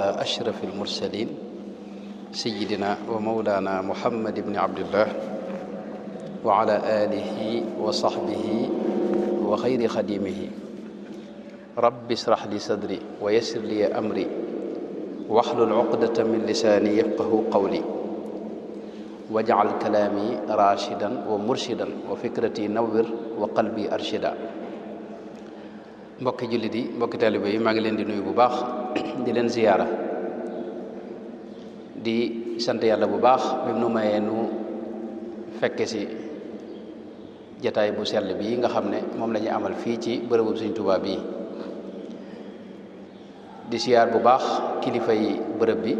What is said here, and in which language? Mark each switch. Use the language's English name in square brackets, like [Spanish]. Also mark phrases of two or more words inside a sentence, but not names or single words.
[Arabic] أشرف المرسلين سيدنا ومولانا محمد بن عبد الله وعلى آله وصحبه وخير خديمه رب اشرح لي صدري ويسر لي أمري واحلل عقدة من لساني يفقه قولي واجعل كلامي راشدا ومرشدا وفكرتي نور وقلبي أرشد. [Wolof] mbokki jullit yi mbokki taalibe yi maa ngi leen di nuyu bu baax di leen ziyaara di sant yàlla bu baax bi nu mayee nu fekke si jataay bu sell bii nga xam ne moom la ñuy amal fii ci bërëbu Sëriñ Tuubaa bii di siyaar bu baax kilifa yi bërëb bi.